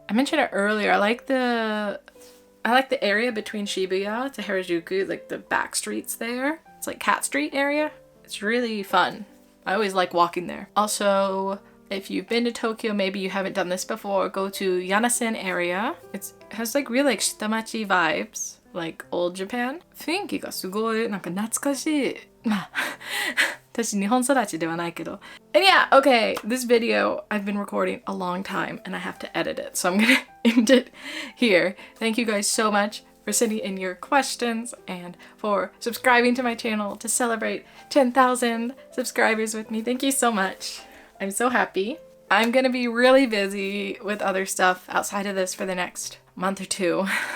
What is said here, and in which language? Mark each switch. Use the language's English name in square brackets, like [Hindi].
[English] I mentioned it earlier. I like the area between Shibuya to Harajuku, like the back streets there. It's like Cat Street area. It's really fun. I always like walking there. Also, if you've been to Tokyo, maybe you haven't done this before, go to Yanasen area. It has like really like shitamachi vibes, like old Japan. [Japanese] 雰囲気がすごいなんか懐かしい。私日本育ちではないけど。 [English] And yeah, okay, this video I've been recording a long time and I have to edit it, so I'm gonna end it here. Thank you guys so much for sending in your questions and for subscribing to my channel to celebrate 10,000 subscribers with me. Thank you so much. I'm so happy. I'm gonna be really busy with other stuff outside of this for the next month or two.